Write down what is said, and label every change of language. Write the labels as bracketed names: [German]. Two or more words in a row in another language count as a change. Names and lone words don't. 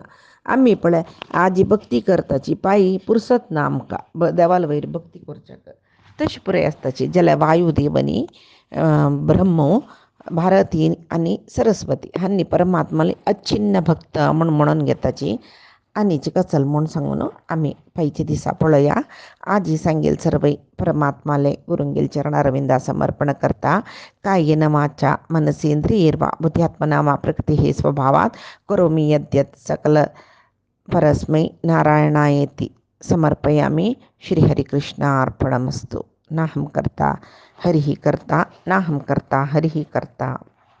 [Konkani] आमी पळय आजी भक्ती करताची पायी पुरसत ना आमकां देवाल वयर भक्ती करच्याक तशी पुराय आसताची जाल्यार वायुदेवनी ब्रह्म भारती आनी सरस्वती हांणी परमात्माले अच्छिन्न भक्त म्हणून घेताची. आनीची कचल म्हूण सांगून आमी पायचे दिसा पळया. आजी सांगेल सर्व परमात्माले गुरुंगेल चरणारविंदा समर्पण करता. [Sanskrit] कायेन वाचा मनसेंद्रियैर्वा बुद्ध्यात्मना वा प्रकृतिः स्वभावात् करोमि यद्यत् सकल परस्मै नारायणायेति समर्पयामि. श्रीहरिकृष्णार्पणमस्तु. नाहं कर्ता हरिः कर्ता नाहं कर्ता हरिः कर्ता.